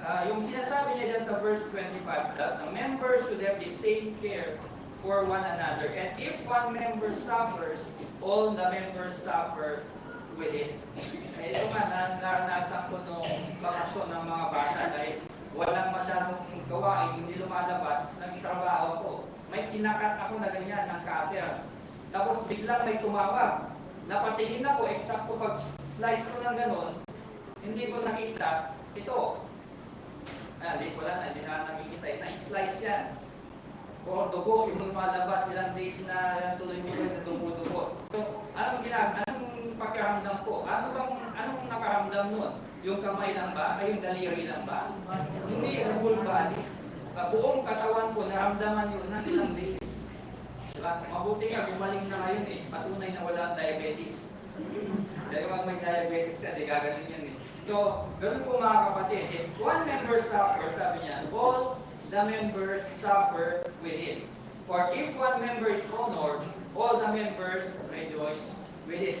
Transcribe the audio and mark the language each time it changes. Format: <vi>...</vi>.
<tl>Yung sinasabi niya dyan sa verse 25,</tl> <en>that the members should have the same care for one another. And if one member suffers, all the members suffer with it.</en> <tl>Ito nga, naranasan ko nung bakasyon ng mga bata dahil walang masyadong gawain, hindi lumalabas, nagtrabaho ko. May kinakat ako na ganyan ng cutter. Tapos biglang may tumawag. Napatingin ako, eksakto pag slice ko ng ganon, hindi ko nakita, ito. Hindi ko lang, hindi na nakikita. Na-slice yan. O dugo, yung lumalabas ilang days na tuloy-tuloy na dumudugo. So, anong pakiramdam ko? Anong nakaramdam nun? Yung kamay lang ba? Ay yung daliri lang ba? Hindi, yung</tl> <en>whole body.</en> <tl>Buong katawan ko, naramdaman yun ng ilang days. Diba? Mabuti nga, gumaling na ngayon eh. Patunay na wala ang diabetes. Dahil kung may diabetes ka, di gaganin yan eh. So, ganun po mga kapatid.</tl> <en>If one member suffers,</en> <tl>sabi niya,</tl> <en>all the members suffer with it. For if one member is honored, all the members rejoice with it.</en>